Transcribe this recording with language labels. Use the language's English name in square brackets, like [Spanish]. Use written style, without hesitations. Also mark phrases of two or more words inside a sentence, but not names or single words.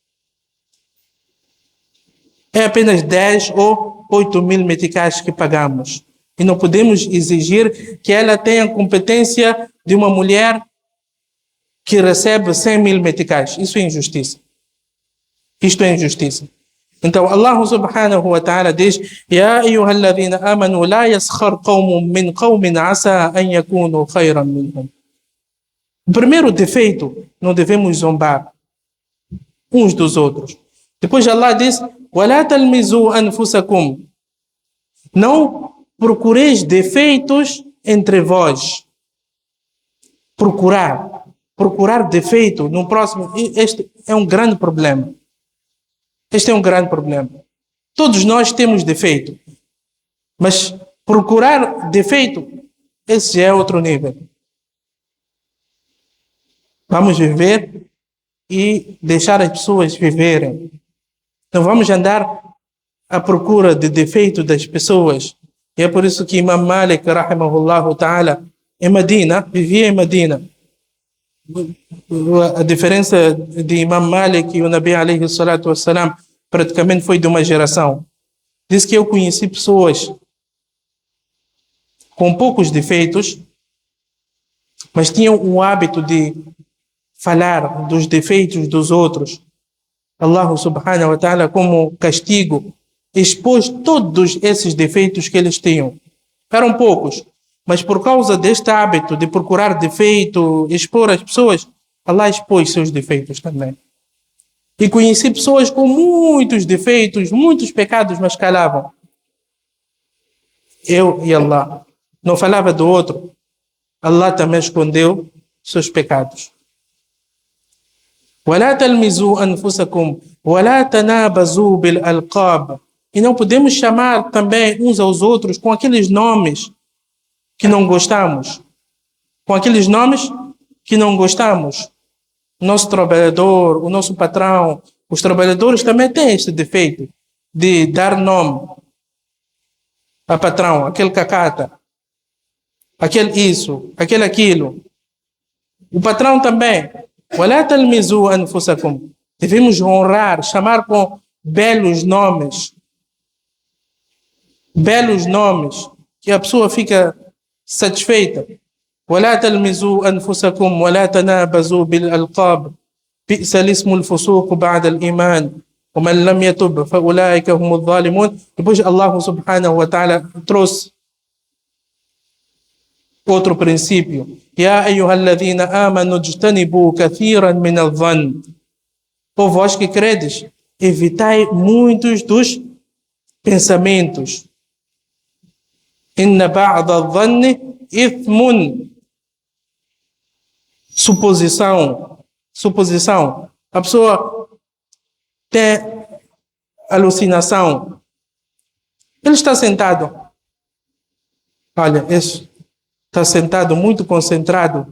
[Portuguese] É apenas 10 ou 8.000 meticais que pagamos. E não podemos exigir que ela tenha a competência de uma mulher que recebe 100.000 meticais. Isso é injustiça. Isto é injustiça. Então, [Arabic] الله سبحانه وتعالى diz: يا أيها الذين آمنوا لا يسخر قوم من قوم عسى أن يكونوا خيرا منهم. [Portuguese] O primeiro defeito, não devemos zombar uns dos outros. Depois Allah diz: [Arabic] وَلَا تَلْمِزُوا أَنفُسَكُمْ. [Portuguese] Não procureis defeitos entre vós. Procurar defeito no próximo. Este é um grande problema. Este é um grande problema. Todos nós temos defeito. Mas procurar defeito, esse já é outro nível. Vamos viver e deixar as pessoas viverem. Não vamos andar à procura de defeito das pessoas. E é por isso que Imam Malik, [Arabic] رحمه الله تعالى, [Portuguese] em Medina, vivia em Medina. A diferença de Imam Malik e o Nabi [Arabic] عليه الصلاة والسلام [Portuguese] praticamente foi de uma geração. Diz que eu conheci pessoas com poucos defeitos, mas tinham o hábito de falar dos defeitos dos outros. [Arabic] الله سبحانه وتعالى, [Portuguese] como castigo, expôs todos esses defeitos que eles tinham. Eram poucos, Mas por causa deste hábito de procurar defeito, expor as pessoas, Allah expôs seus defeitos também. E conheci pessoas com muitos defeitos, muitos pecados, mas calavam. Eu e Allah. Não falava do outro. Allah também escondeu seus pecados. [Arabic] وَلَا تَلْمِزُوا أَنفُسَكُمْ وَلَا تَنَابَزُوا بِالْأَلْقَابِ. [Portuguese] E não podemos chamar também uns aos outros com aqueles nomes que não gostamos. Com aqueles nomes que não gostamos. O nosso trabalhador, o nosso patrão, os trabalhadores também têm este defeito de dar nome a patrão, aquele cacata, aquele isso, aquele aquilo. O patrão também. [Arabic] وَلَا تَلْمِزُوا أَنفُسَكُمْ. [Portuguese] Devemos honrar, chamar com belos nomes. Belos nomes, que a pessoa fica satisfeita. [Arabic] وَلَا تَلْمِزُوا أَنفُسَكُمْ وَلَا تَنَابَزُوا بِالْأَلْقَابِ بِئْسَ الْإِسْمُ الْفُسُوقُ بَعْدَ الْإِيمَانِ وَمَنْ لَمْ يَتُبْ فَأُولَٰئِكَ هُمُ الظَّالِمُونَ. [Portuguese] Depois [Arabic] الله سبحانه وتعالى [Portuguese] trouxe outro princípio. [Arabic] يَا أَيُّهَا الَّذِينَ آمَنُوا اجْتَنِبُوا كَثِيرًا مِنَ الظَّنِّ. [Portuguese] Ó vós que credes, evitai muitos dos pensamentos. [Arabic] إِنَّ بَعْضَ الظَّنِّ إِثْمٌ. [Portuguese] Suposição. A pessoa tem alucinação. Ele está sentado. Olha, esse está sentado muito concentrado.